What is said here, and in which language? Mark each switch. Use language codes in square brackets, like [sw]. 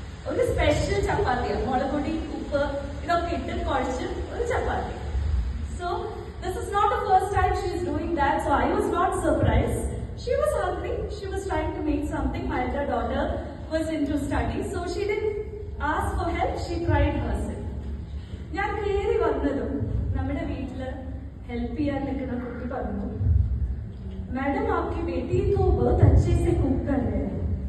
[ml] ഒരു സ്പെഷ്യൽ ചപ്പാത്തിയാണ്, മുളകുപൊടി ഉപ്പ് ഇതൊക്കെ ഇട്ട് കുഴച്ച് ഒരു ചപ്പാത്തി. [en] So this is not the first time she is doing that, so I was not surprised. She was hungry, she was trying to make something. My elder daughter was into studies, so she didn't ask for help, she tried herself. [ml] ഞാൻ കയറി വന്നതും നമ്മുടെ വീട്ടില് help ചെയ്യാൻ നിൽക്കുന്ന കുട്ടി പറഞ്ഞു, [hi] madam आपकी बेटी तो बहुत अच्छे से कुक कर रहे हैं.